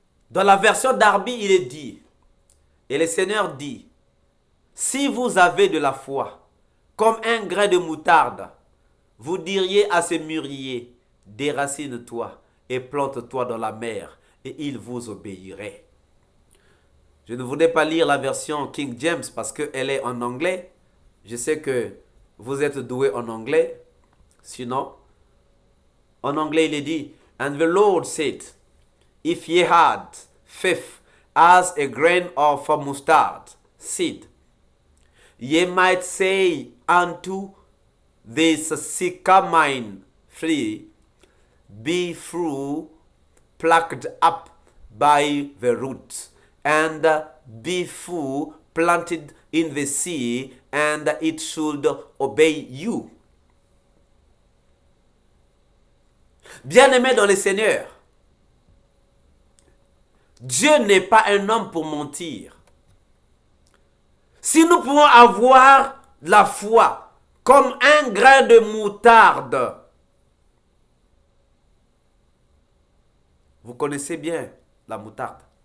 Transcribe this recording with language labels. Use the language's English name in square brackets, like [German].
[French] Dans la version d'Arby, il est dit, et le Seigneur dit, si vous avez de la foi, comme un grain de moutarde, vous diriez à ce mûrier, déracine-toi et plante-toi dans la mer, et il vous obéirait. Je ne voudrais pas lire la version King James parce qu'elle est en anglais. Je sais que vous êtes doués en anglais. Sinon, en anglais, il est dit, [English] and the Lord said, if ye had faith as a grain of mustard seed, ye might say unto this sycamore tree, be through plucked up by the roots, and be through planted in the sea, and it should obey you. [French] Bien-aimés dans le Seigneur, Dieu n'est pas un homme pour mentir. Si nous pouvons avoir la foi comme un grain de moutarde, vous connaissez bien la moutarde.